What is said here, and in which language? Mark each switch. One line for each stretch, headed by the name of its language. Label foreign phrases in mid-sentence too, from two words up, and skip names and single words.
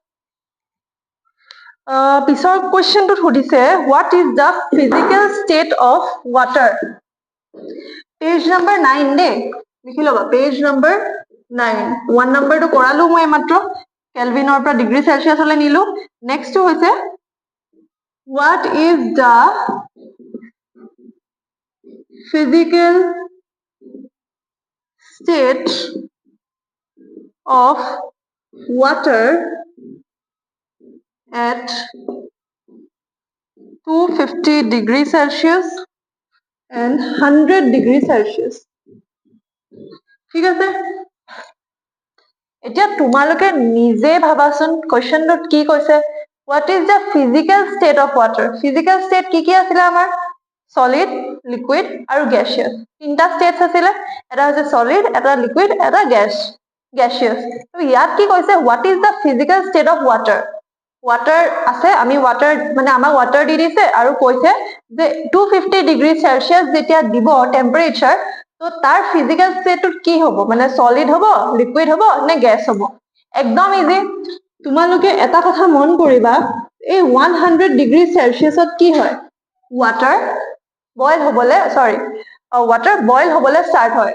Assamese: পিছৰ কুৱেশ্যনটোত সুধিছে
English: what is the physical state of water page number 9
Assamese: দেই লিখি ল'বা
English: page number 9
Assamese: 1 নম্বৰটো কৰালো মই মাত্ৰ কেলভিনৰ পৰা
English: degree Celsius
Assamese: নিলো
English: next
Assamese: হৈছে
English: what is the physical state of water at 250 degree Celsius and 100 degree Celsius
Assamese: ঠিক আছে এতিয়া তোমালোকে নিজে ভাবাচোন কোৱেশ্যনটোত কি কৈছে
English: what is the physical state of water physical state
Assamese: কি আছিলে আমাৰ
English: solid liquid
Assamese: আৰু gaseous তিনটা states আছিলে এটা হৈছে solid এটা liquid এটা gaseous তো ইয়াত কি কৈছে
English: what is the physical state of water water
Assamese: আছে আমি water মানে আমাক water দি দিছে আৰু কৈছে যে 250 ডিগ্ৰী সেলসিয়াস যেতিয়া দিব টেম্পারেচার তো তার
English: physical state
Assamese: কি হ'ব মানে সলিড হ'ব লিকুইড হ'ব নে গ্যাস হ'ব একদম ইজি তোমালোকে এটা কথা মন কৰিবা, এই 100 ডিগ্ৰী সেলসিয়াছত কি হয়,
English: water boil
Assamese: হ'বলে
English: water boil
Assamese: হ'বলে ষ্টাৰ্ট হয়।